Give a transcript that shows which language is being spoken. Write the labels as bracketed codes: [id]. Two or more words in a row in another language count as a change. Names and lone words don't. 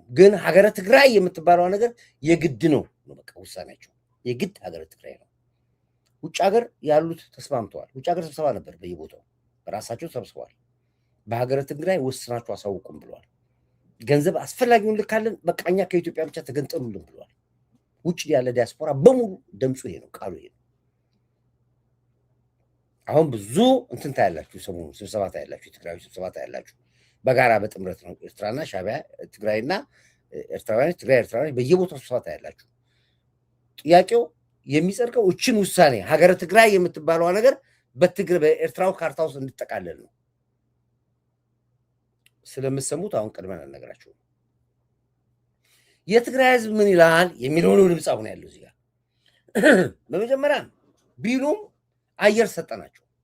[am] ግን ሀገረ ትግራይ የምትባለው ነገር የግድ ነው። በቃ ውሳኔያቸው የግድ ሀገረ ትግራይ ነው። ውጭ ሀገር ያሉት ተስማምተዋል። ውጭ ሀገር ስብሰባ ነበር፣ በየቦታው በራሳቸው ሰብስበዋል። በሀገረ ትግራይ ወስናችሁ አሳውቁም ብለዋል። ገንዘብ አስፈላጊውን ልካለን፣ በቃ እኛ ከኢትዮጵያ ብቻ ተገንጠሉልን ብለዋል። ውጭ ያለ ዲያስፖራ በሙሉ ድምፁ ይሄ ነው፣ ቃሉ ይሄ ነው። አሁን ብዙ እንትን ታያላችሁ፣ ሰሞኑን ስብሰባ ታያላችሁ፣ የትግራይ ስብሰባ ታያላችሁ። በጋራ በጥምረት ነው ኤርትራና ሻቢያ፣ ትግራይና ኤርትራውያን፣ ትግራይ ኤርትራውያን በየቦታው ስብሰባ ታያላችሁ። ጥያቄው የሚጸድቀው እችን ውሳኔ ሀገረ ትግራይ የምትባለዋ ነገር በኤርትራው ካርታ ውስጥ እንድጠቃለል ነው። ስለምሰሙት አሁን ቀድመን አልነግራችሁም። የትግራይ ህዝብ ምን ይላል የሚለውን ድምፅ አሁን ያለው እዚህ ጋር በመጀመሪያ ቢሉም አየር ሰጠናቸው።